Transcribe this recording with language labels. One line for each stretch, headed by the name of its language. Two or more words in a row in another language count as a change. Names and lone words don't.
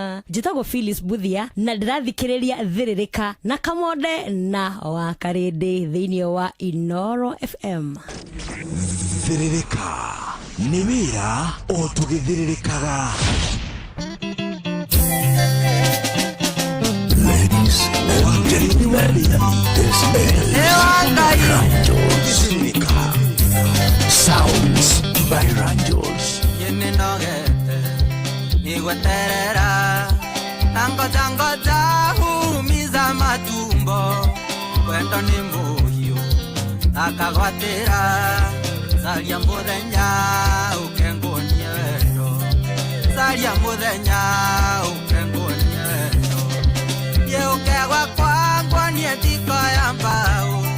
Kikuyu: Njĩtagwo Phyllis Buthia, na ndĩrathikĩrĩria Thĩrĩrĩka na Kamonde na wa Karĩndĩ thĩinĩ wa Inooro F M. Thĩrĩrĩka nĩ wĩra o tũgĩthĩrĩrĩkaga.
English: Ladies and gentlemen, this is Ranjos. Sounds by
Swahili: Ranjos.
Kikuyu: Yene nogete, ni gweterera,
Swahili: na ngoja ngoja huumiza matumbo.
Kikuyu: Wendo ni muhiu, akagwatĩra, caria mũthenya ũkengunie wendo. Caria mũthenya ũkengunie wendo. Thiĩ ũkegwa kwangwa niĩ ndikoya mbaũ.